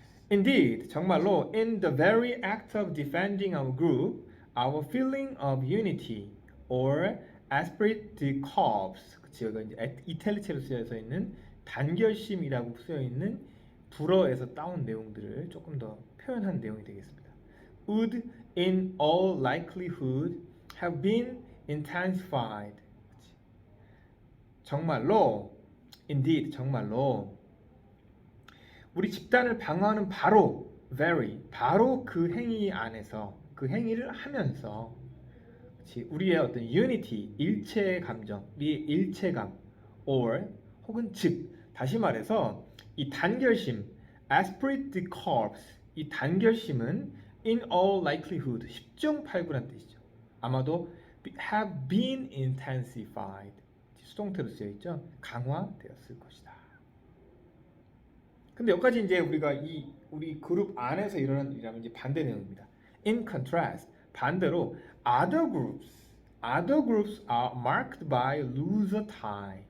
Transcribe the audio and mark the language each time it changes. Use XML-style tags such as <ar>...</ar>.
<en>Indeed,</en> <ko>정말로</ko> <en>in the very act of defending our group, our feeling of unity or esprit de corps,</en> <ko>그치, 여기가 이제 이탈리체로 쓰여져 있는 단결심이라고 쓰여 있는 불어에서 따온 내용들을 조금 더 표현한 내용이 되겠습니다.</ko> <en>Would in all likelihood have been intensified.</en> <ko>그치. 정말로,</ko> <en>indeed,</en> <ko>정말로 우리 집단을 방어하는 바로 바로 그 행위 안에서 그 행위를 하면서 그치, 우리의 어떤 unity, 일체의 감정, 우리의 일체감 or 혹은 즉 다시 말해서 이 단결심 esprit de corps, 이 단결심은</ko> <en>in all likelihood</en> <ko>10중 8구란 뜻이죠. 아마도</ko> <en>have been intensified,</en> <ko>수동태로 쓰여 있죠. 강화되었을 것이다. 근데 여기까지 이제 우리가 우리 그룹 안에서 일어난 일이라면 이제 반대 내용입니다.</ko> <en>In contrast,</en> <ko>반대로</ko> <en>other groups are marked by looser tie.</en>